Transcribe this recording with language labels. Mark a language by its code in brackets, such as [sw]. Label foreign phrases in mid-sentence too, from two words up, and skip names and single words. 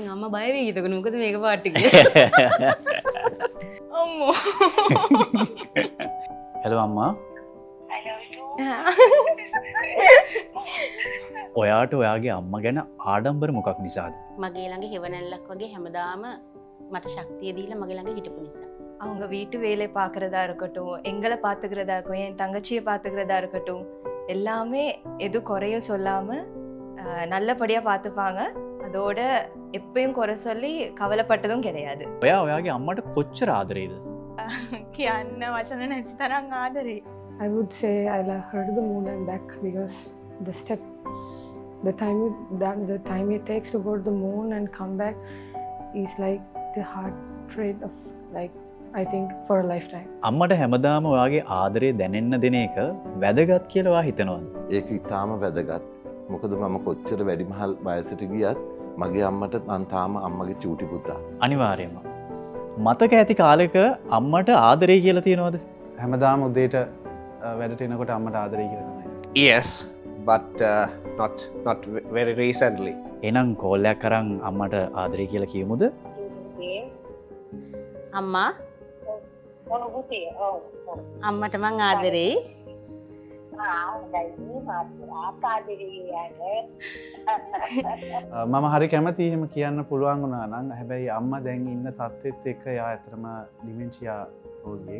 [si] බය වෙයි එතකොට මොකද මේක පාට කියලා. අම්මෝ. හෙලෝ අම්මා. ඔයාට ඔයාගේ අම්මා ගැන ආඩම්බර මොකක් නිසාද? මගේ ළඟ හෙවණැල්ලක් වගේ හැමදාම මට ශක්තිය දීලා මගේ ළඟ හිටපු නිසා. [ta] அவங்க வீட்டு வேலை பார்க்குறதா இருக்கட்டும், எங்களை பார்த்துக்கிறதா இருக்கட்டும், என் தங்கச்சியை பார்த்துக்கிறதா இருக்கட்டும், எல்லாமே எதுவும் குறையும் சொல்லாமல் நல்லபடியாக பார்த்துப்பாங்க. அதோட எப்பயும் குறை சொல்லி கவலைப்பட்டதும் கிடையாது. [si] ඔයා ඔයාගේ අම්මට කොච්චර ආදරේද? කියන්න වචන නැති තරම් ආදරේ. [en] I would say I love her to the moon and back because the steps, the time it takes to go to the moon and come back is like the heart rate of like I think for a lifetime. [si] අම්මට හැමදාම ඔයාගේ ආදරේ දැනෙන්න දෙන එක වැදගත් කියලා ඔයා හිතනවද? ඒක ඉතාම වැදගත්. මොකද මම කොච්චර වැඩිමහල් වයසට ගියත් මගේ අම්මට මං තාම අම්මගේ චූටි පුතා. අනිවාර්යයෙන්ම. මතක ඇති කාලෙක අම්මට ආදරේ කියලා තියෙනවද? හැමදාම උදේට වැඩට එනකොට අම්මට ආදරේ කියලා තමයි. [en] Yes, but not very recently. [si] එහෙනම් කෝල් එකක් කරන් අම්මට ආදරේ කියලා කියමුද? අම්මා අම්මට මං ආදරෙයි. මම හරි කැමති එහෙම කියන්න පුළුවන් වුණා නම් හැබැයි අම්මා දැන් ඉන්න තත්ත්වෙත් එක්ක එයා ඇත්තටම ඩිමෙන්ෂියා රෝගියෙක්.